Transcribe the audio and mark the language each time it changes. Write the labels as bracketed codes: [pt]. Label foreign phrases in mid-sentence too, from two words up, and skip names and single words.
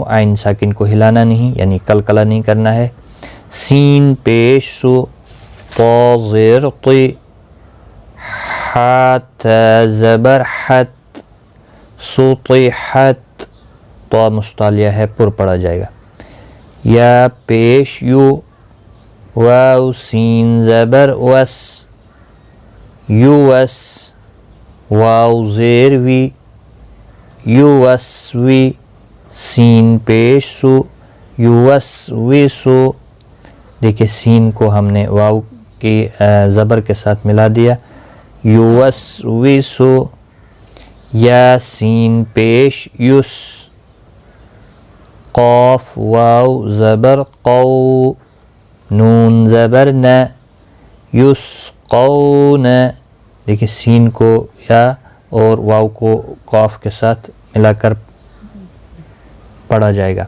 [ur] عین ساکن کو ہلانا نہیں، یعنی قلقلہ نہیں کرنا ہے۔ سین پیش سو، طا زیر طی، حا تا زبر حت، سطحت تو مستعلیہ ہے پر پڑھا جائے گا. یا پیش یو واو سین زبر وس یو وس واو زیر وی یو وس وی سین پیش سو یو وس وی سو. دیکھیں سین کو ہم نے واو کی زبر کے ساتھ ملا دیا. [ar] یو وس وی سو. [ur] یا سین پیش یس قاف واو زبر قو نون زبر ن یس قون. دیکھیں سین کو یا اور واو کو قاف کے ساتھ ملا کر پڑھا جائے گا.